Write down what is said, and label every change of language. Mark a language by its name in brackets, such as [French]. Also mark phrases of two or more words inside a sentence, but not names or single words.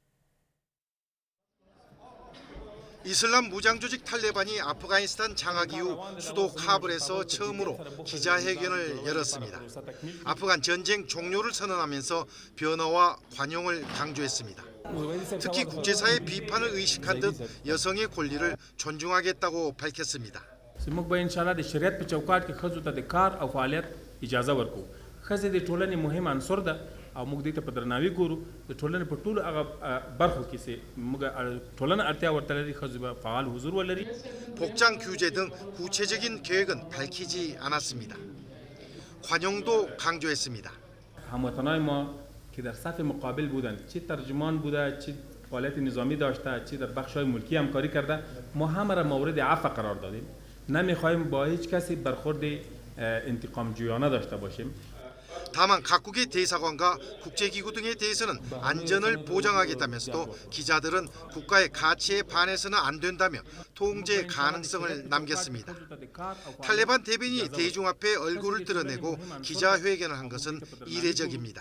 [Korean] 이슬람 무장조직 탈레반이 아프가니스탄 장악 이후 수도 카불에서 처음으로 기자회견을 열었습니다. 아프간 전쟁 종료를 선언하면서 변화와 관용을 강조했습니다. 특히 국제사회 비판을 의식한 듯 여성의 권리를 존중하겠다고 밝혔습니다. [Pashto] او موږ دې ته په درناوي ګورو د ټولنې په ټولو هغه برخو کې سي موږ ټولنه اړتیا ورته لري ښځو فعال حضور ولري. [Korean] 복장 규제 등 구체적인 계획은 밝히지 않았습니다. 관용도 강조했습니다. [Persian] هموطنای ما که در صف مقابل بودند چه ترجمان بوده چه فعالیت نظامی داشته چه در بخش‌های ملکی همکاری کرده ما همه را مورد عفو قرار دادیم. نمی‌خوایم با هیچ کسی برخورد انتقام جویانه داشته باشیم. [Korean] 다만 각국의 대사관과 국제기구 등에 대해서는 안전을 보장하겠다면서도 기자들은 국가의 가치에 반해서는 안 된다며 통제 가능성을 남겼습니다. 탈레반 대변인이 대중 앞에 얼굴을 드러내고 기자회견을 한 것은 이례적입니다.